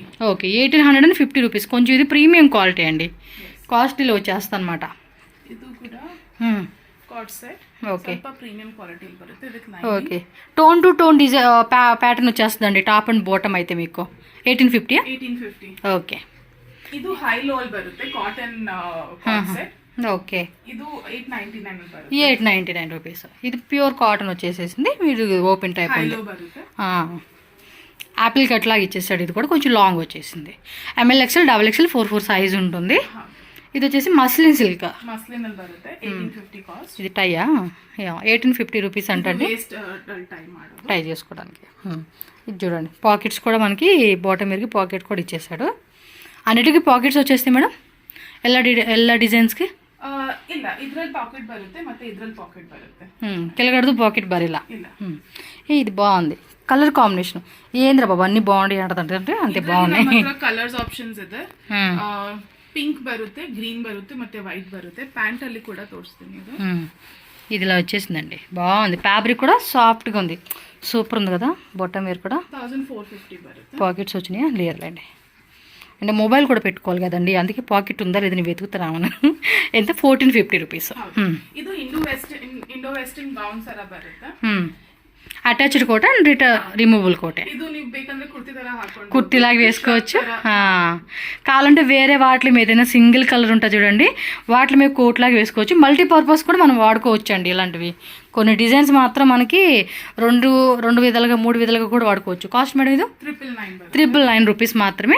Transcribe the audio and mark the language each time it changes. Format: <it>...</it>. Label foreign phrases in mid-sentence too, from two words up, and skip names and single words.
<te>ఓకే, 1850 రూపీస్. కొంచెం ఇది</te> <en>premium quality</en> <te>అండి, కాస్ట్లీలో వచ్చేస్తా అనమాట. ఓకే,</te> <en>tone to tone design pattern</en> <te>వచ్చేస్తుందండి.</te> <en>top and bottom</en> <te>అయితే మీకు 1850. ఓకే.</te> <kn>ಇದು ಹೈ ಲೋಲ್ ಬರುತ್ತೆ</kn> <en>cotton set.</en> <te>ఓకే,</te> <kn>ಇದು 899 ಬರುತ್ತೆ.</kn> <te>899 రూపీస్. ఇది</te> <en>pure cotton</en> <te>వచ్చేసేసింది. మీరు ఓపెన్ టైప్ ఉంది,</te> <en>apple cut</en> <te>లాగా ఇచ్చేసాడు. ఇది కూడా కొంచెం లాంగ్ వచ్చేసింది. ML XL XXL 4 సైజ్ ఉంటుంది. ఇది వచ్చేసి</te> <en>muslin silk.</en> <te>ఇది టైయా 1850 రూపీస్ అంటండి టై చేసుకోవడానికి. ఇది చూడండి, పాకెట్స్ కూడా మనకి బాటమ్ మీదకి పాకెట్ కూడా ఇచ్చేసాడు. అన్నిటికీ పాకెట్స్ వచ్చేస్తాయి మేడం</te> <kn>ಎಲ್ಲ ಡಿಸೈನ್ಸ್ಗೆ? ಇಲ್ಲ, ಇದ್ರಲ್ಲಿ ಪಾಕೆಟ್ ಬರುತ್ತೆ ಮತ್ತೆ ಇದ್ರಲ್ಲಿ ಪಾಕೆಟ್ ಬರುತ್ತೆ. ಕೆಳಗಡೆದು ಪಾಕೆಟ್ ಬರಿಲ್ಲ.</kn> <te>ఇది బాగుంది</te> <en>color combination.</en> <te>ఏంద్రా బాబా అన్ని బాగుంటాయి ఆడదంటే అంతే బాగున్నాయి.</te> <en>colors options</en> <kn>ಇದೆ. పింక్ బರುತ್ತೆ, గ్రీన్ బರುತ್ತೆ ಮತ್ತೆ వైట్ బರುತ್ತೆ.</kn> <te>ప్యాంట్ ಅಲ್ಲಿ కూడా తోడుస్తుంది ఇది. ఇది ఇలా వచ్చేసిందండి, బాగుంది. ఫ్యాబ్రిక్ కూడా సాఫ్ట్గా ఉంది, సూపర్ ఉంది కదా. బొట్టం వేరు కూడా</te> <kn>1450 బರುತ್ತೆ.</kn> <te>పాకెట్స్ వచ్చినాయా లేదులేండి. అంటే మొబైల్ కూడా పెట్టుకోవాలి కదండి, అందుకే పాకెట్ ఉందా లేదని వెతుకుతున్నాను. ఎంత? 1450 రూపీస్.</te> <kn>ಇದು</kn> <en>Indo western gown</en> <kn>ಸರ ಬರುತ್ತೆ.</kn> <en>attached coat and removable coat.</en> <kn>ಇದು ನೀವು ಬೇಕಂದ್ರೆ ಕುರ್ತಿ ತರ ಹಾಕೊಂಡು</kn> <te>కుర్తీలాగా వేసుకోవచ్చు. కావాలంటే వేరే వాటి మీద ఏదైనా సింగిల్ కలర్ ఉంటుంది చూడండి, వాటి మీద కోట్ లాగా వేసుకోవచ్చు. మల్టీపర్పస్ కూడా మనం వాడుకోవచ్చు అండి ఇలాంటివి. కొన్ని డిజైన్స్ మాత్రం మనకి రెండు విధాలుగా 3 విధాలుగా కూడా వాడుకోవచ్చు. కాస్ట్ మేడం ఇది 999 రూపీస్ మాత్రమే.</te>